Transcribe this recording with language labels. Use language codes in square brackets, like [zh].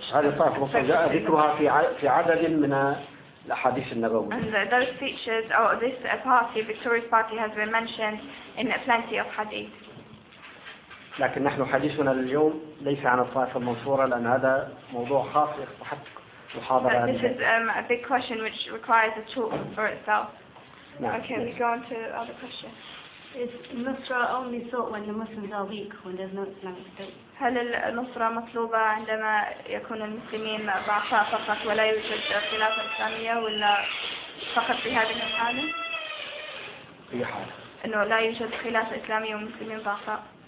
[ar] هذه الطائفة المنصورة جاء ذكرها في عدد من الأحاديث النبوية. [en] And those features or this party, victorious party, has been mentioned in plenty of hadith. [ar] لكن نحن حديثنا اليوم ليس عن الطائفة المنصورة لأن هذا موضوع خاص يستحق محاضرة. [en] This is a big question which requires a talk for itself. [ar] نعم. [en] Okay, [ar] نعم. [en] We go on to other questions. Is Nusra only sought when the Muslims are weak, when there's no Islamic state? [ar] هل النصرة مطلوبة عندما يكون المسلمين ضعفاء فقط ولا يوجد خلافة إسلامية ولا فقط في هذه الحالة؟ في حالة. إنه لا يوجد خلافة إسلامية ومسلمين ضعفاء.